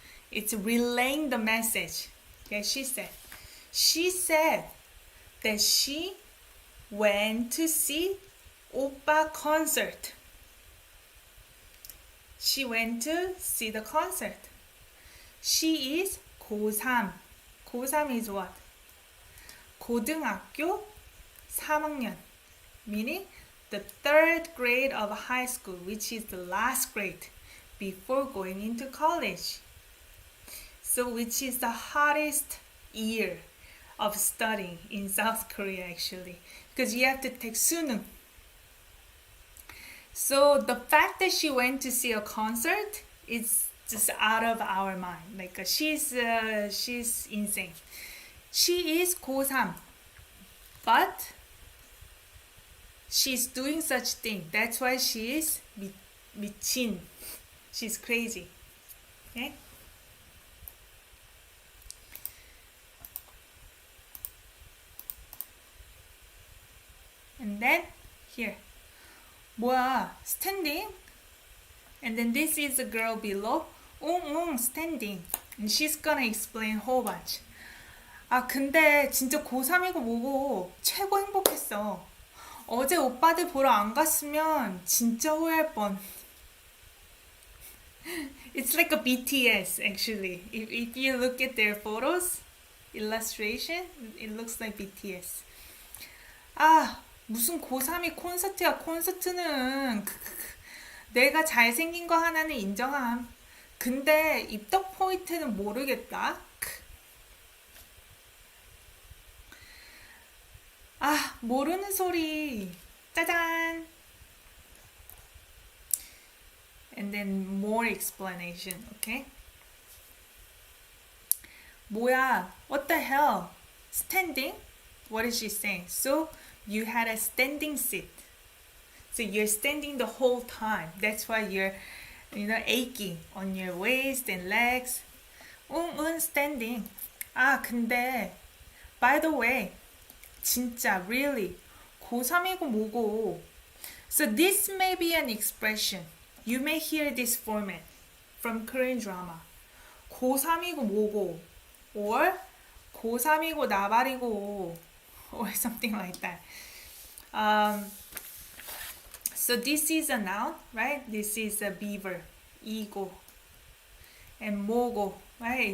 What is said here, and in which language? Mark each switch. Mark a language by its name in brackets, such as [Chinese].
[English] It's relaying the message. Okay, she said. She said that she went to see oppa concert. She went to see the concert. She is 고3. 고3 is what? [Korean] 고등학교 3학년. [English] meaning the third grade of high school, which is the last grade before going into college. So which is the hottest year of studying in South Korea actually, because you have to take sunung. So the fact that she went to see a concert is just out of our mind. Like she's insane. She is 고3, but she's doing such thing. That's why she is 미친. She's crazy. Okay? And then here. 뭐야, standing? And then this is the girl below. standing. And she's gonna explain whole bunch. [Korean] 아, 근데 진짜 고3이고 뭐고 최고 행복했어. 어제 오빠들 보러 안 갔으면 진짜 후회할 뻔. [English] It's like a BTS actually. If you look at their photos, illustration, it looks like BTS. [Korean] 아, 무슨 고3이 콘서트야. 콘서트는 내가 잘생긴 거 하나는 인정함. 근데 입덕 포인트는 모르겠다. 아, 모르는 소리. 짜잔. [English] And then more explanation, okay? 뭐야? What the hell? Standing? What is she saying? So you had a standing seat. So you're standing the whole time. That's why you're, aching on your waist and legs. standing. [Korean] 아, 근데 [English] by the way, [Korean] 진짜 really 고3이고 뭐고. [English] So this may be an expression. You may hear this format from Korean drama. [Korean] 고3이고 뭐고, [English] or [Korean] 고3이고 나발이고, [English] or something like that. So this is a noun, right? This is a beaver, 이고, and 뭐고, right?